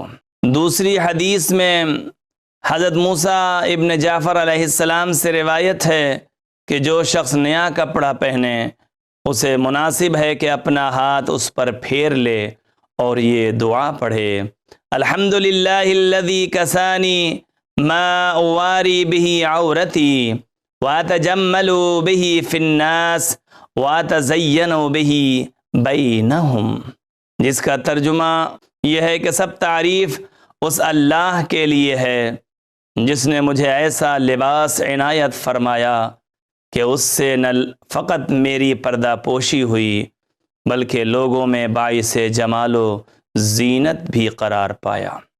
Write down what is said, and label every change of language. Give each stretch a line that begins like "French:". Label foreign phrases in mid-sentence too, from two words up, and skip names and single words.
Urdu: دوسری حدیث میں حضرت موسیٰ ابن جعفر
Arabic: علیہ السلام
Urdu: سے روایت ہے کہ جو شخص نیا کپڑا پہنے اسے مناسب ہے کہ اپنا ہاتھ اس پر پھیر لے اور یہ دعا پڑھے:
Arabic: الحمد للہ الذی کسانی ما اواری بہ عورتی واتجمل بہ فی الناس واتزین بہ بینہم۔
Urdu: جس کا ترجمہ یہ ہے کہ سب تعریف اس اللہ کے لیے ہے جس نے مجھے ایسا لباس عنایت فرمایا کہ اس سے نہ فقط میری پردہ پوشی ہوئی بلکہ لوگوں میں باعث جمال و زینت بھی قرار پایا۔